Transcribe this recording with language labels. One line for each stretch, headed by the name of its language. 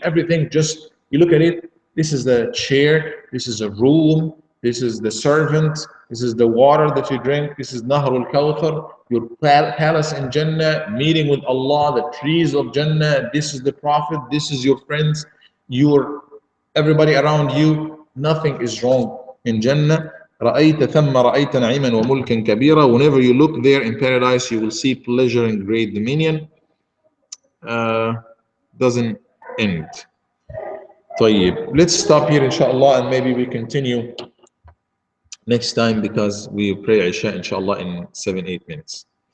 English: Everything just, you look at it, this is the chair, this is a room, this is the servant, this is the water that you drink, this is Nahrul Kawthar, your palace in Jannah, meeting with Allah, the trees of Jannah, this is the Prophet, this is your friends, your everybody around you, nothing is wrong in Jannah.
Arabic: رأيت ثم رأيت نعيما وملكا كبيرا.
English: Whenever you look there in paradise, you will see pleasure and great dominion. Doesn't end. طيب, let's stop here inshallah and maybe we continue next time because we pray Isha inshallah in 7-8 minutes.